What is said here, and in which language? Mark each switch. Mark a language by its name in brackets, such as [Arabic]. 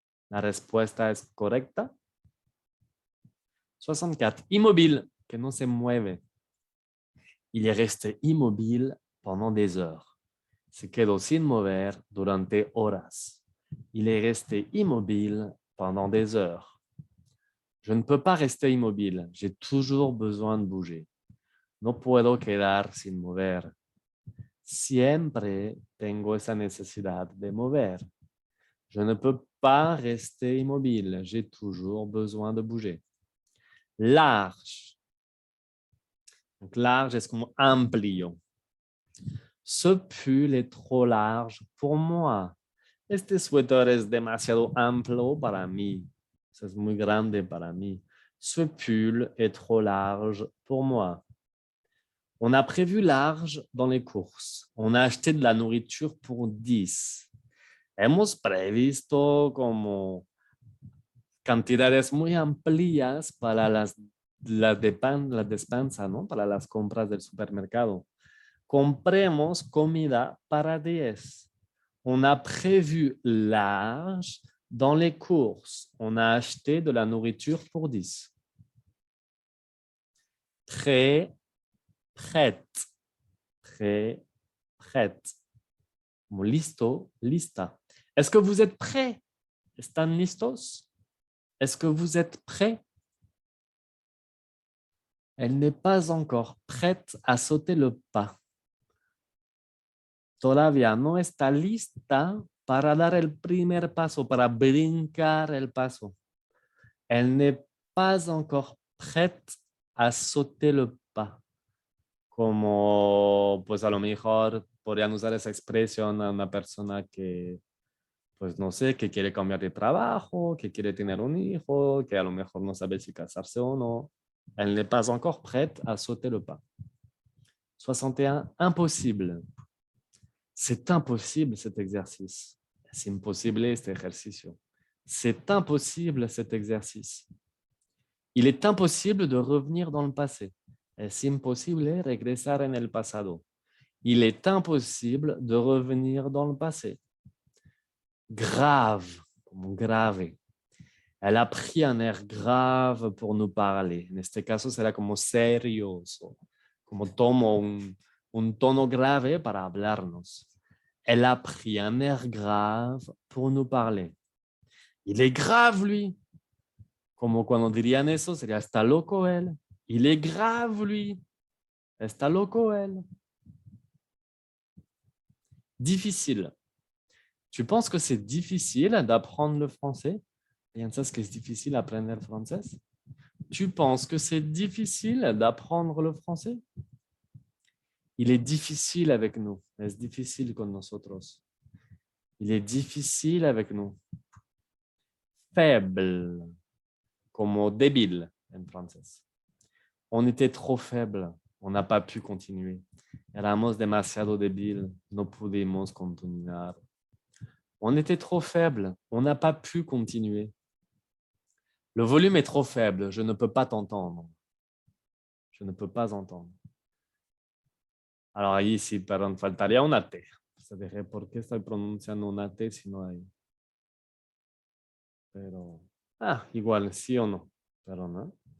[Spanish] La respuesta es correcta. 64. Immobile, que no se mueve. [French] Il est resté immobile pendant des heures. [Spanish] Se quedó sin mover durante horas. [French] Il est resté immobile pendant des heures. Je ne peux pas rester immobile. J'ai toujours besoin de bouger. [Spanish] No puedo quedar sin mover. Siempre tengo esa necesidad de mover. [French] Je ne peux pas rester immobile. J'ai toujours besoin de bouger. [Spanish] Large. Donc, large es como amplio. [French] Ce pull est trop large pour moi. [Spanish] Este suéter es demasiado amplio para mí. Es muy grande para mí. [French] Ce pull est trop large pour moi. On a prévu large dans les courses. On a acheté de la nourriture pour 10. [Spanish] Hemos previsto como cantidades muy amplias para la despensa, ¿no? Para las compras del supermercado. Compremos comida para 10. [French] On a prévu large dans les courses. On a acheté de la nourriture pour 10. Très prête. Très prête. [Spanish] Listo, lista. [French] Est-ce que vous êtes prêts? [Spanish] ¿Están listos? [French] Est-ce que vous êtes prêts? Elle n'est pas encore prête à sauter le pas. [Spanish] Todavía no está lista para dar el primer paso, para brincar el paso. [French] Elle n'est pas encore prête à sauter le pas. [Spanish] Como, pues a lo mejor podrían usar esa expresión a una persona que, pues no sé, que quiere cambiar de trabajo, que quiere tener un hijo, que a lo mejor no sabe si casarse o no. [French] Elle n'est pas encore prête à sauter le pas. 61, impossible. C'est impossible cet exercice. [Spanish] Es imposible este ejercicio. [French] C'est impossible cet exercice. Il est impossible de revenir dans le passé. [Spanish] Es imposible regresar en el pasado. [French] Il est impossible de revenir dans le passé. [Spanish] Grave, como grave. [French] Elle a pris un air grave pour nous parler. [Spanish] En este caso será como serioso, como tomo un tono grave para hablarnos. [French] Elle a pris un air grave pour nous parler. Il est grave, lui. [Spanish] Como cuando dirían eso, sería está loco él. [French] Il est grave, lui. [Spanish] Está loco él. [French] Difficile. Tu penses que c'est difficile d'apprendre le français? [Spanish] ¿Piensas que es difícil aprender francés? [French] Tu penses que c'est difficile d'apprendre le français? Il est difficile avec nous. [Spanish] Es difícil con nosotros. [French] Il est difficile avec nous. [Spanish] Faible, como débil en francés. [French] On était trop faible. On n'a pas pu continuer. [Spanish] Éramos demasiado débil. No pudimos continuar. [French] On était trop faible. On n'a pas pu continuer. Le volume est trop faible. Je ne peux pas t'entendre. Je ne peux pas entendre. [Spanish] Alors ahí sí, perdón, faltaría una T. Se dije, ¿por qué estoy pronunciando una T si no hay? Pero, igual, sí o no. Pero no.